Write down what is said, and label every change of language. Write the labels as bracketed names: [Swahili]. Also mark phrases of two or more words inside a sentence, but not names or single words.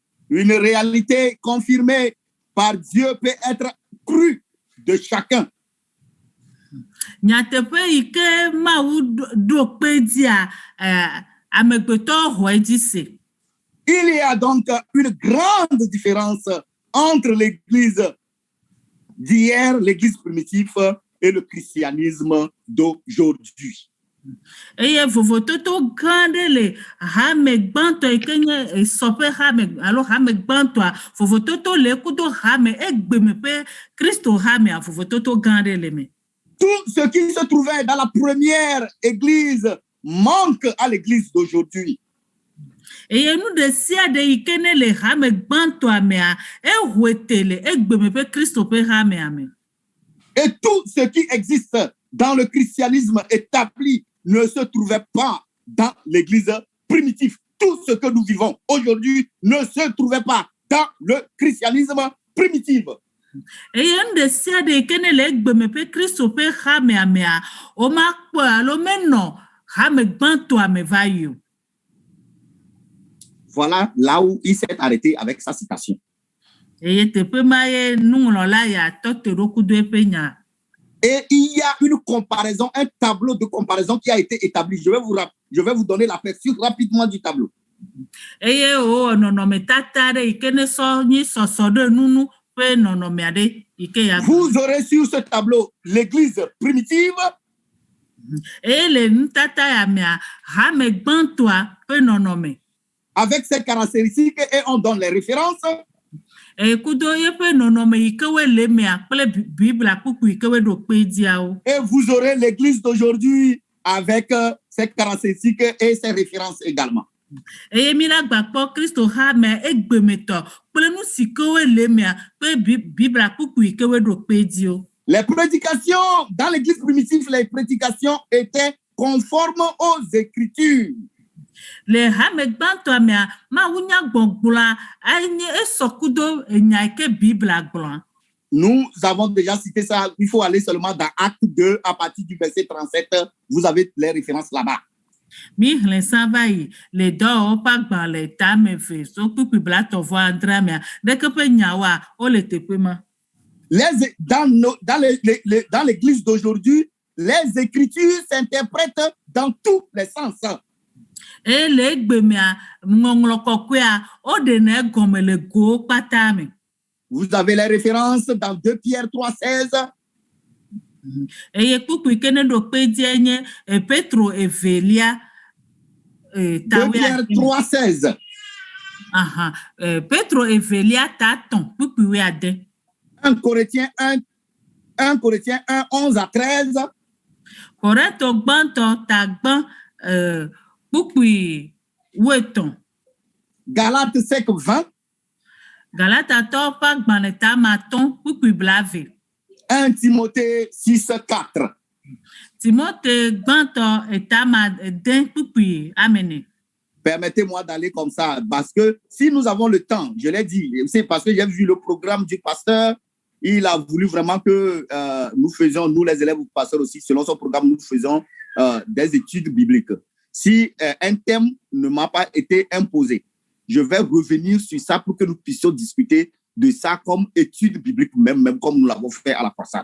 [French] Une réalité confirmée par Dieu peut être crue de chacun. [Ewe] Nyateƒe yi ke Mawu ɖo kpe dzia amegbetɔ xɔe dzi se. [French] Il y a donc une grande différence entre l'église d'hier, l'église primitive, et le christianisme d'aujourd'hui. [Ewe] Eye vovototo gã aɖe le hame gbãtɔ yi ke nye sɔƒe hame alo hame gbãtɔa, vovototo le kudo hame egbeme ƒe Kristo hamea, vovototo gã aɖe le me. [French] Tout ce qui se trouvait dans la première église manque à l'église d'aujourd'hui. [Ewe] Eye nu ɖe sia ɖe yi ke ne le hame gbãtɔa mea, ehoete le egbeme ƒe Kristo ƒe hamea me. [French] Et tout ce qui existe dans le christianisme établi ne se trouvait pas dans l'église primitive. Tout ce que nous vivons aujourd'hui ne se trouvait pas dans le christianisme primitif. [Ewe] Eye nu ɖe sia ɖe yi ke ne le egbeme ƒe Kristo ƒe hamea mea, womakpɔe alo menɔ hame gbãtɔa me va yi o. [French] Voilà là où il s'est arrêté avec sa citation. [Ewe] Eye teƒe ma ye nuŋlɔla ya tɔ te ɖo kudo eƒe nya. [French] Et il y a une comparaison, un tableau de comparaison qui a été établi. Je vais vous donner l'aperçu rapidement du tableau. [Ewe] Eye o nɔnɔmetata ɖe yi ke ne sɔ nyi sɔsɔ ɖe nunu ƒe nɔnɔme aɖe yi ke ya. [French] Vous aurez sur ce tableau l'église primitive. [Ewe] Eye le nutata ya mea, hame gbãtɔa ƒe nɔnɔme. [French] Avec ses caractéristiques et on donne les références. [Ewe] Kudo yeƒe nɔnɔme yi ke wo le mea kple Biblia kpukpu yi ke wo ɖo kpe dziawo. [French] Et vous aurez l'église d'aujourd'hui avec ses caractéristiques et ses références également. [Ewe] Eye mi la gba kpɔ Kristo hame egbemetɔ kple nu si ke wo le mea kple Biblia kpukpu yi ke wo ɖo kpe dziwo. [French] Les prédications dans l'église primitive, les prédications étaient conformes aux Écritures. [Ewe] Le hame gbãtɔa mea, Mawu nya gbɔgblɔa enye esɔ kudo nya yi ke Biblia gblɔa. [French] Nous avons déjà cité ça. Il faut aller seulement dans Acte 2 à partir du verset 37. Vous avez les références là-bas. [Ewe] Mi hlẽ sa va yi le dɔwɔwɔ ƒe agbalẽ tame ve so kpukpui blatɔvɔ adre mea, ɖeke ƒe nyawoa wo le teƒe ma. [French] Dans l'église d'aujourd'hui, les Écritures s'interprètent dans tous les sens. [Ewe] Et le gbemea ŋɔŋlɔ kɔkɔea o ɖena egɔme le gowo kpata me. [French] Vous avez les références dans 2 Pierre 3,16. [Ewe] Eye kpukpui ke ne ɖo kpe dzie nye Petro evelia [French] 2 Pierre 3,16. [Ewe] Aha, Petro evelia tatɔn kpukpui wuiade. [French] 1 Corinthiens 1, 11 à 13. [Ewe] Korintɔ gbãtɔ tagbã kpukpui wuietɔn. [French] Galates 5, 20. [Ewe] Galatatɔwo ƒe agbalẽ tamatɔn kpukpui blave. [French] 1 Timothée 6, 4. [Ewe] Timothée gbãtɔ etama kpukpui amene. [French] Permettez-moi d'aller comme ça, parce que si nous avons le temps, je l'ai dit, c'est parce que j'ai vu le programme du pasteur, il a voulu vraiment que nous faisions, nous les élèves du pasteur aussi, selon son programme, nous faisons des études bibliques. Si un thème ne m'a pas été imposé, je vais revenir sur ça pour que nous puissions discuter de ça comme étude biblique, même comme nous l'avons fait à la croisade.